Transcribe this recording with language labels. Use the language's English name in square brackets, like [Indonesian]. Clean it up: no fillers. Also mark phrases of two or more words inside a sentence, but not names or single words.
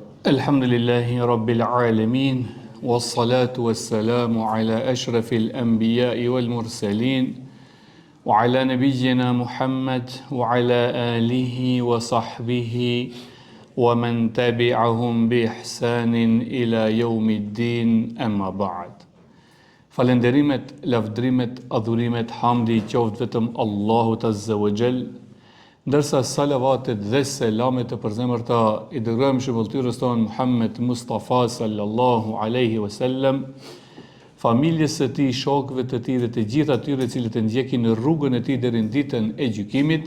[Arabic] الحمد لله رب العالمين، والصلاة والسلام على أشرف الأنبياء والمرسلين، وعلى نبينا محمد، وعلى آله وصحبه، ومن تبعهم بإحسان إلى يوم الدين، أما بعد. [Albanian] Falenderimet, lavdrimet, adhurimet, hamdi i qoftë vetëm Allahut [Arabic] عز وجل, [Albanian] ndërsa salavatet dhe selamet e përzemërta i dërgojmë shëmbulltyrës tonë Muhammed Mustafa [Arabic] صلى الله عليه وسلم, [Albanian] familjes së tij, shokëve të tij dhe të gjithë atyre cilët e ndjekin në rrugën e tij deri në ditën e gjykimit.